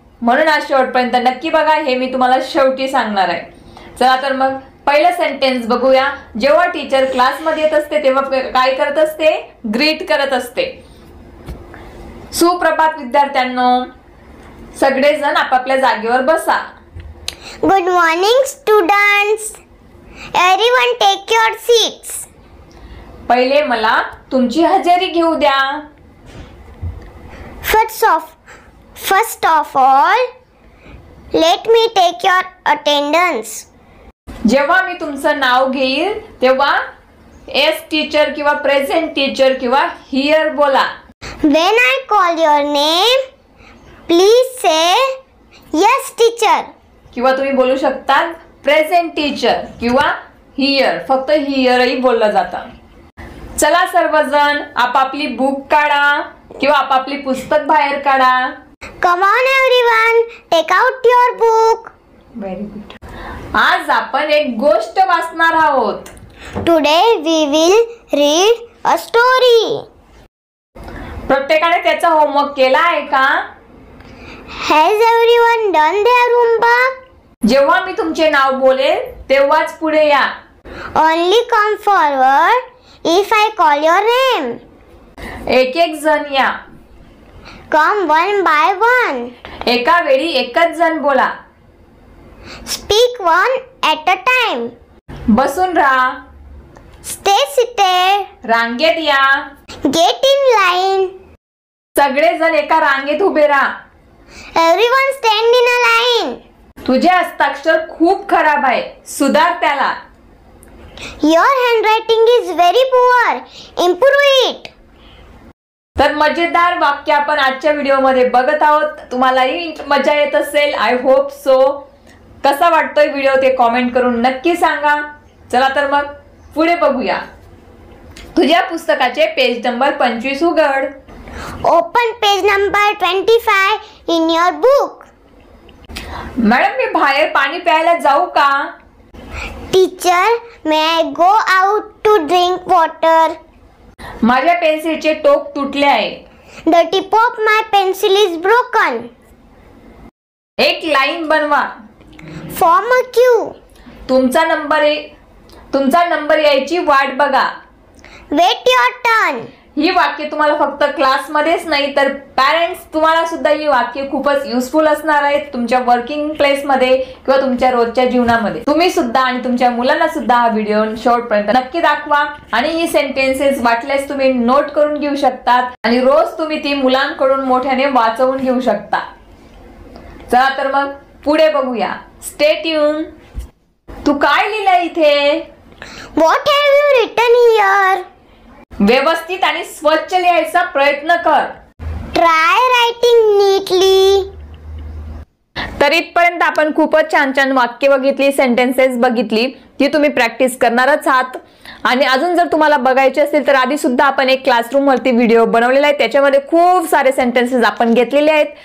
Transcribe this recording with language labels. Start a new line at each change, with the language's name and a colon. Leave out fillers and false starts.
Marathi: म्हणून आज शेवटपर्यंत नक्की बघा, हे मी तुम्हाला शेवटी सांगणार आहे. चला तर मग पहिलं सेंटेन्स बघूया. जेव्हा टीचर क्लासमध्ये येत असते तेव्हा काय करत असते? ग्रीट करत असते. सुप्रभात विद्यार्थ्यांनो, सगळेजण आपापल्या जागेवर बसा.
English: Good morning students. Everyone take your seats.
Marathi: पहिले मला तुमची हजेरी घेऊ द्या.
English: First of all, let me take your attendance.
Marathi: जेव्हा मी तुमचं नाव घेईल तेव्हा एस टीचर किंवा प्रेझेंट टीचर किंवा हियर बोला.
English: When I call your name, please say yes teacher.
Marathi: किंवा तुम्ही बोलू शकता प्रेझेंट टीचर किंवा हियर, फक्त हियरही बोललं जातं. चला सर्वजण आपापली बुक काढा किंवा आपापली पुस्तक बाहेर काढा.
English: Come on everyone, take out your book. Very good.
Marathi: आज आपण एक गोष्ट वाचणार आहोत.
English: Today we will read a story.
Marathi: प्रत्येकाने त्याचा होमवर्क केला आहे का?
English: Has everyone done their homework?
Marathi: जेव्हा मी तुमचे नाव बोलेल तेव्हाच पुढे या.
English: Only come forward if I call your name.
Marathi: एक एक जण या.
English: Come one by one.
Marathi: एका वेळी एकच जण बोला.
English: Speak one at a time.
Marathi: बसून राहा.
English: Stay seated.
Marathi: रांगेत या.
English: Get in line.
Marathi: सगळेजण एका रांगेत उभे राहा.
English: Everyone stand in a line.
Marathi: तुझे हस्ताक्षर खूप खराब आहे, सुधार त्याला.
English: Your handwriting is very poor. Improve it.
Marathi: तर मजेदार वाक्य आपण आजच्या व्हिडिओमध्ये बघत आहोत. तुम्हालाही मजा येत असेल,
English: I hope so.
Marathi: कसा वाटतोय व्हिडिओ ते कॉमेंट करून नक्की सांगा. चला तर मग पुढे बघूया. तुझ्या पुस्तकाचे पेज नंबर 25 उघड.
English: Open page number 25 in your book.
Marathi: Madam, मी बाहेर पाणी प्यायला जाऊ का?
English: Teacher, may I go out to drink water?
Marathi: माझ्या पेन्सिलचे टोक तुटले आहे.
English: The tip of my pencil is broken.
Marathi: एक लाईन बनवा.
English: Form a queue.
Marathi: तुमचा नंबर यायची वाट बघा.
English: Wait your turn.
Marathi: ही वाक्य तुम्हाला फक्त क्लासमध्येच नाही तर पॅरेंट्स तुम्हाला सुद्धा ही वाक्य खूपच युजफुल असणार आहेत तुमच्या वर्किंग प्लेस मध्ये किंवा तुमच्या रोजच्या जीवनामध्ये. तुम्ही सुद्धा आणि तुमच्या मुलांना सुद्धा हा व्हिडिओ शेवटपर्यंत नक्की दाखवा आणि ही सेंटेन्सेस वाटल्यास तुम्ही नोट करून घेऊ शकतात आणि रोज तुम्ही ती मुलांकडून मोठ्याने वाचवून घेऊ शकता. चला तर मग पुढे बघूया.
English: Stay tune.
Marathi: तू काय लिहिलंय इथे?
English: What have you written here?
Marathi: व्यवस्थित आणि स्वच्छ लिहायचा प्रयत्न कर.
English: Try writing neatly.
Marathi: तर इथपर्यंत आपण खूपच छान छान वाक्य बघितली, सेंटेन्सेस बघितली, ती तुम्ही प्रॅक्टिस करणारच आहात. आणि अजून जर तुम्हाला बघायचे असेल तर आधी सुद्धा आपण एक क्लासरूम वरती व्हिडिओ बनवलेला आहे, त्याच्यामध्ये खूप सारे सेंटेन्सेस आपण घेतलेले आहेत.